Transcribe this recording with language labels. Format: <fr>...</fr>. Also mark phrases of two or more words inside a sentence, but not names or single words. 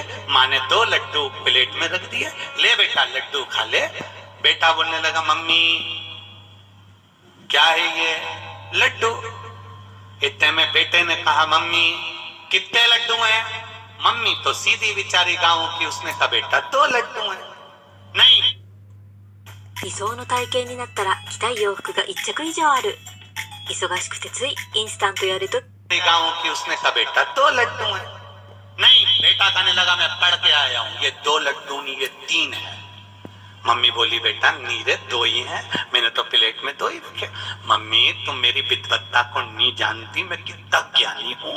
<hi>माँ ने 2 लड्डू प्लेट में रख दिए, ले बेटा लड्डू खा ले। बेटा बोलने लगा मम्मी क्या है ये? लड्डू। इतने में बेटे ने कहा मम्मी कितने लड्डू हैं? मम्मी तो सीधी बेचारी गांव की, उसने कहा बेटा 2 लड्डू हैं। नहीं,</hi> <ja>理想の体型になったら着たい洋服が1着以上ある。忙しくてついインスタントやると</ja> <hi>गांव की, उसने कहा बेटा 2 लड्डू हैं। नहीं, बेटा कहने लगा मैं पढ़ के आया हूं, ये 2 लड्डू नहीं ये 3 है। मम्मी बोली बेटा नीरे 2 ही हैं, मैंने तो प्लेट में 2 ही रखे। मम्मी तुम मेरी विद्वत्ता को नहीं जानती, मैं कितना ज्ञानी हूँ।</hi>